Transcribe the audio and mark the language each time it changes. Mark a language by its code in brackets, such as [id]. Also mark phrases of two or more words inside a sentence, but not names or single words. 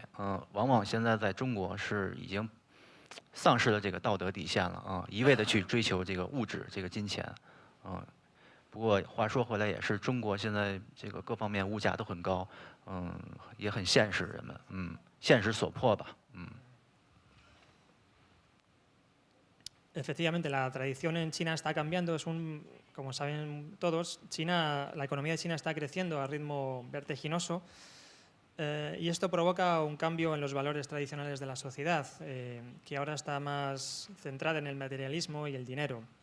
[zh] 往往现在在中国是已经丧失了这个道德底线了啊，一味的去追求这个物质、这个金钱。不过话说回来，也是中国现在这个各方面物价都很高，也很现实，人们，现实所迫吧， [es] Efectivamente, la tradición en China está cambiando. Como saben todos, la economía de China está creciendo a ritmo vertiginoso y esto provoca un cambio en los valores tradicionales de la sociedad, que ahora está más centrada en el materialismo y el dinero.